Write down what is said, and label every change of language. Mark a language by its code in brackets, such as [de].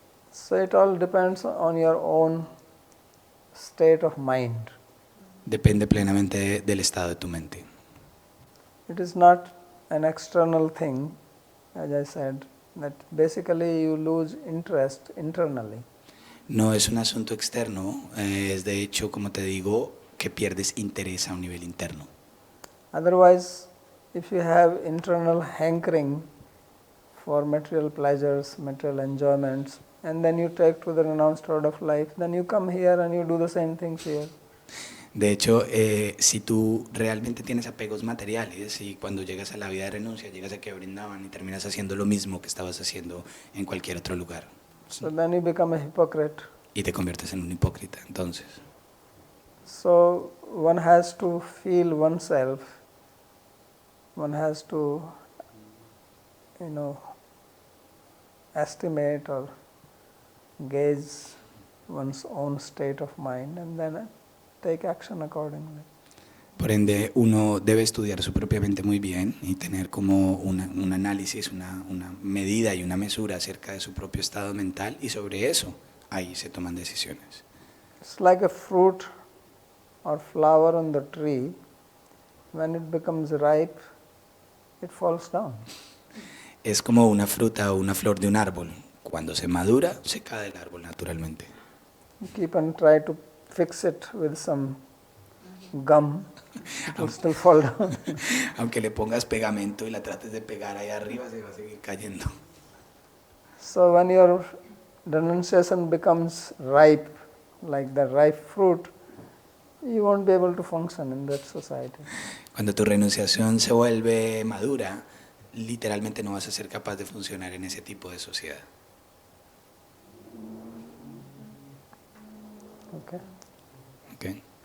[en] So it all depends on your own state of mind. [es] Depende plenamente del estado de tu mente. [en] It is not an external thing, as I said, that basically you lose interest internally. [es] No es un asunto externo, es de hecho, como te digo, que pierdes interés a un nivel interno. [en] Otherwise, if you have internal hankering for material pleasures, material enjoyments, and then you take to the renounced road of life, then you come here and you do the same things here. [es] De hecho, si tú realmente tienes apegos materiales y cuando llegas a la vida de renuncia, llegas aquí a Vrindavan y terminas haciendo lo mismo que estabas haciendo en cualquier otro lugar. [en] So then you become a hypocrite. [es] Y te conviertes en un hipócrita, entonces. [en] So one has to feel oneself, one has to, estimate or gauge one's own state of mind and then take action accordingly. [es] Por ende, uno debe estudiar su propia mente muy bien y tener como un análisis, una medida y una mesura acerca de su propio estado mental, y sobre eso, ahí se toman decisiones. [en] It's like a fruit or flower on the tree. When it becomes ripe, it falls down. [es] Es como una fruta o una flor de un árbol. Cuando se madura, se cae del árbol naturalmente. [en] You keep and try to fix it with some gum, it will still fall down. [es] Aunque le pongas pegamento y la trates de pegar ahí arriba, se va a seguir cayendo. [en] So when your renunciation becomes ripe, like the ripe fruit, you won't be able to function in that society. [es] Cuando tu renunciación se vuelve madura, literalmente no vas a ser capaz de funcionar en ese tipo de sociedad. Okay. Okay.